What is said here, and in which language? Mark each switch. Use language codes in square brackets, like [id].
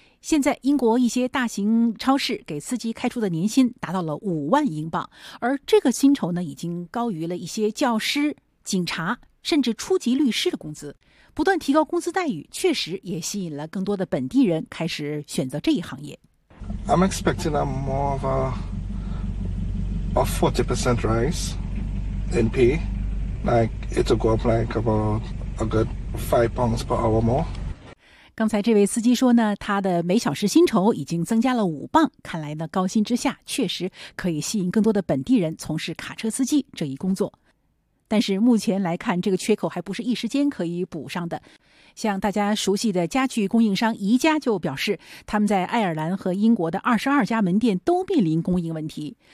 [zh] 现在英国一些大型超市给司机开出的年薪达到了5万英镑，而这个薪酬呢，已经高于了一些教师、警察甚至初级律师的工资。不断提高工资待遇，确实也吸引了更多的本地人开始选择这一行业。 [en] I'm expecting a more of a 40% rise in pay, like it'll go up like about a good £5 per hour more。 [zh] 刚才这位司机说呢，他的每小时薪酬已经增加了5镑，看来呢，高薪之下确实可以吸引更多的本地人从事卡车司机这一工作。但是目前来看，这个缺口还不是一时间可以补上的。像大家熟悉的家具供应商宜家就表示，他们在爱尔兰和英国的22家门店都面临供应问题。